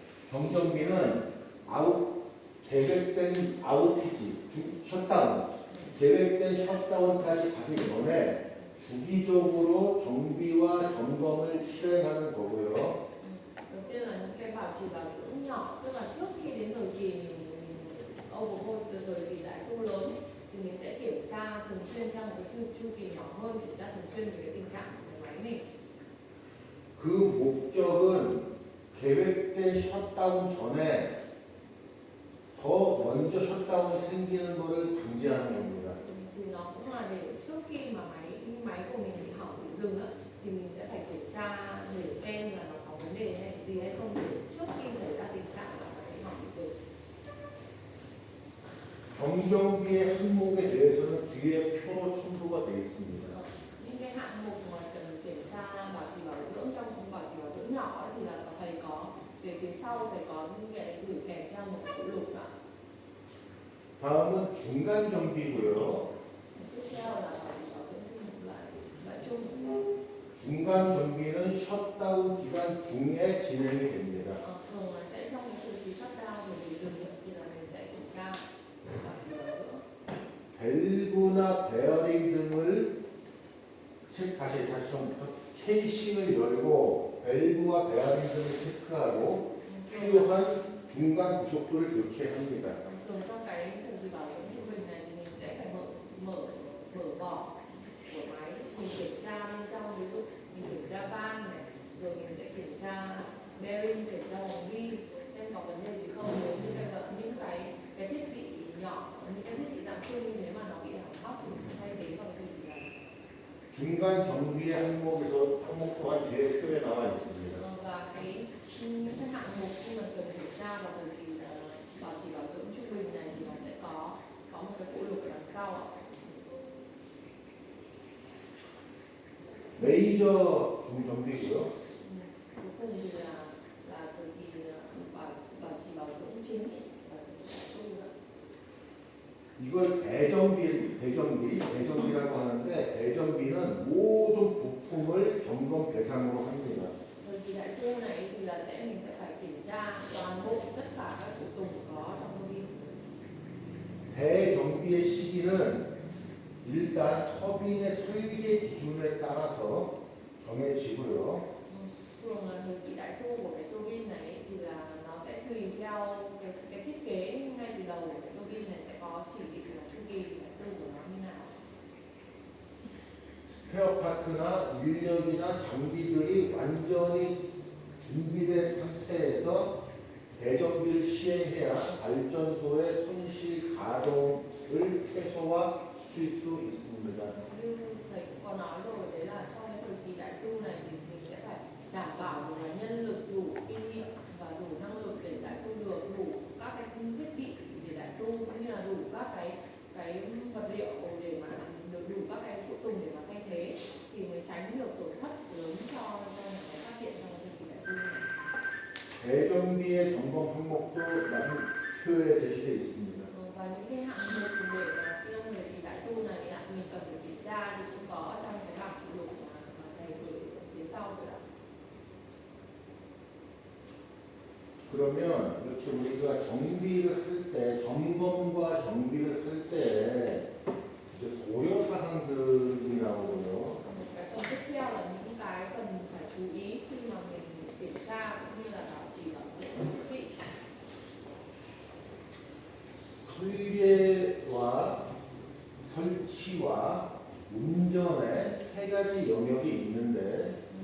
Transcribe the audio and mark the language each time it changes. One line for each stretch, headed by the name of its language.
Korean: 경정비는 계획된 아웃피지, 셧다운, 계획된 셧다운까지 가기 전에 주기적으로 정비와 점검을 실행하는 거고요.
Vietnamese: Đầu tiên là những cái bảo trì bảo dưỡng nhỏ, tức là trước khi đến thời kỳ mình overhaul từ thời kỳ đại tu lớn ấy, thì mình sẽ kiểm tra thường xuyên theo một cái chu kỳ nhỏ hơn, kiểm tra thường xuyên về cái tình trạng của cái máy mình.
Korean: 그 목적은 계획된 셧다운 전에 더 먼저 셧다운이 생기는 것을 방지하는 겁니다.
Vietnamese: Thì nó cũng là để trước khi mà máy của mình bị hỏng bị dừng á, thì mình sẽ phải kiểm tra để xem là nó có vấn đề hay gì hay không, để trước khi xảy ra tình trạng là máy hỏng bị dừng.
Korean: 경정비의 항목에 대해서는 뒤에 표로 첨부가 되어 있습니다.
Vietnamese: Những cái hạng mục mà cần kiểm tra bảo trì bảo dưỡng trong bảo trì bảo dưỡng nhỏ ấy, thì là thầy có về phía sau thầy có những cái gửi kèm theo một phụ lục ạ.
Korean: 다음은 중간 정비고요.
Vietnamese: Tiếp theo là bảo trì bảo dưỡng chung loại chung.
Korean: 중간 정비는 셧다운 기간 중에 진행이 됩니다.
Vietnamese: Thường là sẽ trong cái thời kỳ shutdown rồi thì dừng thì là mình sẽ kiểm tra bảo trì bảo dưỡng.
Korean: 밸브나 베어링 등을 다시 처음부터 케이싱을 열고 밸브와 베어링 등을 체크하고 필요한 중간 구속도를 교체합니다.
Vietnamese: Thường trong cái thời kỳ bảo dưỡng trung bình này thì mình sẽ phải mở vỏ của máy, mình kiểm tra bên trong, ví dụ mình kiểm tra van này, rồi mình sẽ kiểm tra bearing, kiểm tra vòng bi xem có vấn đề gì không. Nếu như những cái thiết bị nhỏ, những cái thiết bị dạng chung như thế mà nó bị hỏng hóc thì mình sẽ thay thế bằng cái gì đấy.
Korean: 중간 정비의 항목 또한 뒤에 표에 나와 있습니다.
Vietnamese: Và cái những cái hạng mục khi mà cần kiểm tra vào thời kỳ bảo trì bảo dưỡng trung bình này thì nó sẽ có một cái phụ lục ở đằng sau ạ.
Korean: 메이저 중정비고요.
Vietnamese: Cuối cùng thì là thời kỳ bảo trì bảo dưỡng chính là tu ạ.
Korean: 이걸 대정비라고 하는데 대정비는 모든 부품을 점검 대상으로 합니다.
Vietnamese: Thời kỳ đại tu này thì là mình sẽ phải kiểm tra toàn bộ tất cả các phụ tùng có trong tô bin.
Korean: 대정비의 시기는 일단 터빈의 설계 기준에 따라서 정해지고요.
Vietnamese: Thường là thời kỳ đại tu của cái tô bin này thì là nó sẽ tùy theo cái thiết kế ngay từ đầu của cái tô bin này sẽ có chỉ định là chu kỳ đại tu của nó như nào.
Korean: 스페어 파트나 인력이나 장비들이 완전히 준비된 상태에서 대정비를 시행해야 발전소의 손실 가동을 최소화시킬 수 있습니다.
Vietnamese: Như thầy cũng có nói rồi, đấy là trong cái thời kỳ đại tu này thì mình sẽ phải đảm bảo được là nhân lực đủ kinh nghiệm và đủ năng lực để đại tu được, đủ các cái thiết bị để đại tu cũng như là đủ các cái vật liệu để mà được đủ các cái phụ tùng để mà thay thế thì mới tránh được tổn thất lớn cho nhà máy phát điện trong thời kỳ đại tu này.
Korean: 대정비의 점검 항목도 나중 표에 제시되어 있습니다.
Vietnamese: Và những cái hạng mục để mà trong thời kỳ đại tu này mình cần phải kiểm tra thì cũng có trong cái bảng phụ lục mà thầy gửi phía sau rồi ạ.
Korean: 그러면 이렇게 우리가 정비를 할 때, 점검과 정비를 할 때 이제 고려 사항들이 나오고요.
Vietnamese: Một cái phần tiếp theo là những cái cần phải chú ý khi mà mình kiểm tra cũng như là bảo trì bảo dưỡng thiết bị.
Korean: 설계와 설치와 운전의 세 가지 영역이 있는데